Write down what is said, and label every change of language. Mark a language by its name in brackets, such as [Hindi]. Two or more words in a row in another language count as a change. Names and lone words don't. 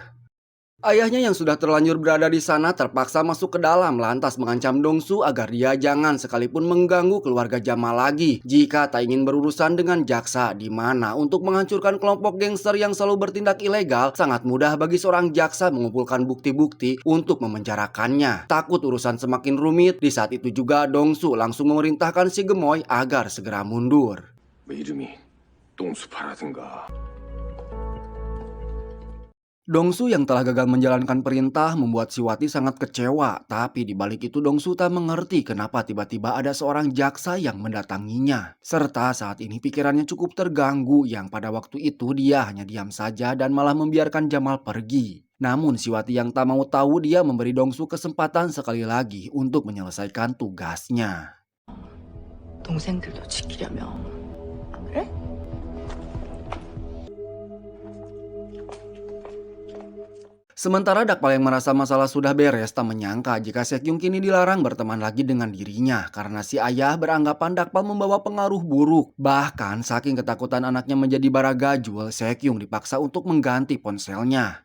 [Indonesian] Ayahnya yang sudah terlanjur berada di sana terpaksa masuk ke dalam lantas mengancam Dongsu agar dia jangan sekalipun mengganggu keluarga Jamal lagi jika tak ingin berurusan dengan jaksa, di mana untuk menghancurkan kelompok gangster yang selalu bertindak ilegal sangat mudah bagi seorang jaksa mengumpulkan bukti-bukti untuk memenjarakannya. Takut urusan semakin rumit, di saat itu juga Dongsu langsung memerintahkan si Gemoy agar segera mundur. [Korean] 왜 이름이 똥수파라든가. [Indonesian] Dongsu yang telah gagal menjalankan perintah membuat si Wati sangat kecewa. Tapi di balik itu Dongsu tak mengerti kenapa tiba-tiba ada seorang jaksa yang mendatanginya. Serta saat ini pikirannya cukup terganggu yang pada waktu itu dia hanya diam saja dan malah membiarkan Jamal pergi. Namun si Wati yang tak mau tahu dia memberi Dongsu kesempatan sekali lagi untuk menyelesaikan tugasnya. [Korean] 동생들도 지키려면 안 그래? [Indonesian] Sementara Dakpal yang merasa masalah sudah beres tak menyangka jika Sekyung kini dilarang berteman lagi dengan dirinya karena si ayah beranggapan Dakpal membawa pengaruh buruk. Bahkan saking ketakutan anaknya menjadi baragajul, Sekyung dipaksa untuk mengganti ponselnya.